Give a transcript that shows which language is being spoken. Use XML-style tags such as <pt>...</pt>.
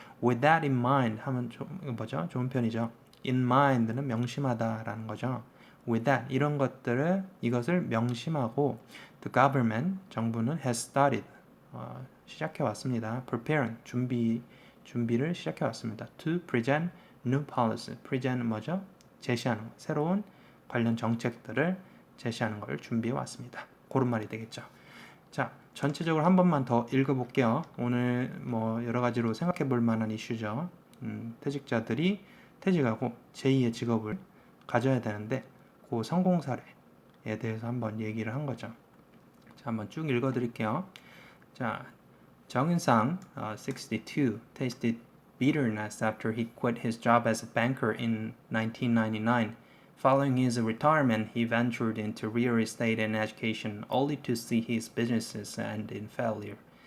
<en>With that in mind</en> <ko>하면 뭐죠? 좋은 편이죠. In mind는 명심하다라는 거죠. With that 이것을 명심하고</ko> <en>the government</en> <ko>정부는</ko> <en>has started</en> <ko>시작해 왔습니다. Preparing 준비를 시작해 왔습니다.</ko> <en>To present new policy.</en> <ko>present은 뭐죠? 제시하는 거. 새로운 관련 정책들을 제시하는 걸 준비해 왔습니다. 그런 말이 되겠죠. 자, 전체적으로 한 번만 더 읽어볼게요. 오늘 뭐 여러 가지로 생각해 볼 만한 이슈죠. 퇴직자들이 퇴직하고 제2의 직업을 가져야 되는데 그 성공 사례에 대해서 한번 얘기를 한 거죠. 자, 한번 쭉 읽어드릴게요.</ko> <en>자, 정은상, 62, tasted bitterness after he quit his job as a banker in 1999. Following his retirement, he ventured into real estate and education, only to see his businesses end in failure.</en>